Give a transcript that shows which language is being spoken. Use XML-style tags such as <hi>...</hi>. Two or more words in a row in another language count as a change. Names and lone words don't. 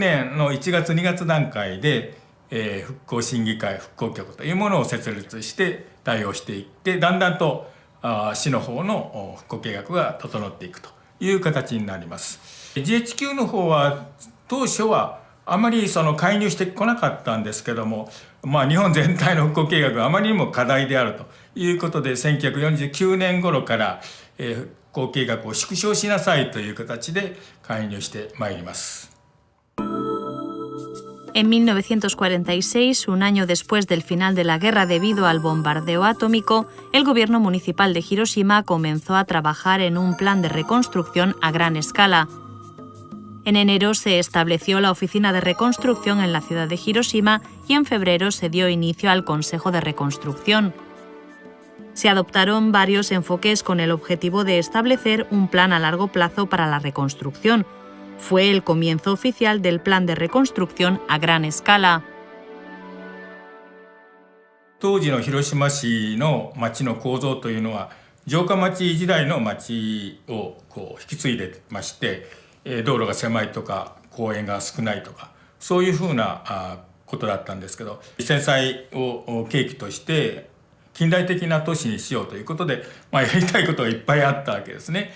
<ja>年の1月2月段階で、復興審議会復興局というものを設立して対応していって、だんだんと市の方の復興計画が整っていくという形になります。GHQ の方は当初はあまり介入してこなかったんですけども、日本全体の復興計画があまりにも課題であるということで、1949年頃から復興計画を縮小しなさいという形で介入してまいります。</ja> <es>En 1946, un año después del final de la guerra debido al bombardeo atómico, el gobierno municipal de Hiroshima comenzó a trabajar en un plan de reconstrucción a gran escala. En enero se estableció la oficina de reconstrucción en la ciudad de Hiroshima y en febrero se dio inicio al Consejo de Reconstrucción. Se adoptaron varios enfoques con el objetivo de establecer un plan a largo plazo para la reconstrucción. Fue el comienzo oficial del plan de reconstrucción a gran escala.</es> <ja>当時の広島市の町の構造というのは、城下町時代の町を引き継いでまして、道路が狭いとか公園が少ないとか、そういうふうなことだったんですけど、戦災を契機として近代的な都市にしようということで、やりたいことがいっぱいあったわけですね。</ja>